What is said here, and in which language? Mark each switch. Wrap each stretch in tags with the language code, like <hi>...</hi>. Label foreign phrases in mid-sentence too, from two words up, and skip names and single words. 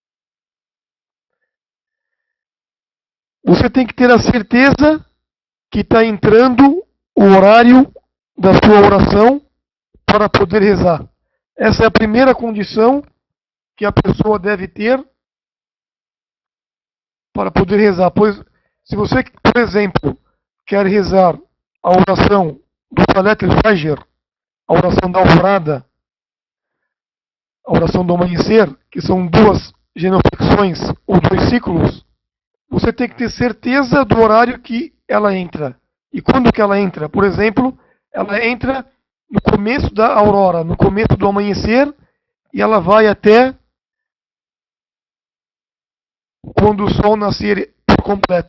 <pt>Você tem que ter a certeza que está entrando o horário da sua oração para poder rezar. Essa é a primeira condição que a pessoa deve ter para poder rezar. Pois, se você, por exemplo, quer rezar a oração do</pt> <ar>صلاة الفجر,</ar> <pt>a oração da alvorada, a oração do amanhecer, que são 2 genuflexões ou 2 ciclos, você tem que ter certeza do horário que ela entra. E quando que ela entra? Por exemplo, ela entra no começo da aurora, no começo do amanhecer, e ela vai até quando o sol nascer por completo.</pt>